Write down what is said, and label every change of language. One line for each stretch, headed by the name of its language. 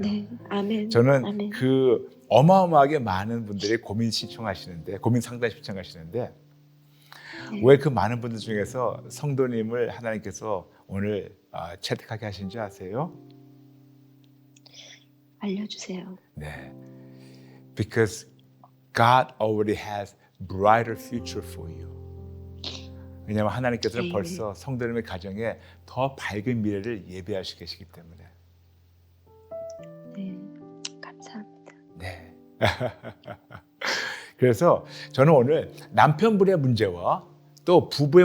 Korean: 네, 아멘. 저는 아멘. 그 어마어마하게 많은 분들이 고민 신청하시는데, 고민 상담 신청하시는데, 네. 왜 그 많은 분들 중에서 성도님을 하나님께서 오늘 채택하게 하신지 아세요? 알려주세요. 네.
English: Because God already has brighter future for you.
Korean: 왜냐하면 하나님께서는 네. 벌써 성도님의 가정에 더 밝은 미래를 예배하시고 계시기 때문에. 네, 감사합니다. 네. 그래서 저는 오늘 남편분의 문제와 또 부부의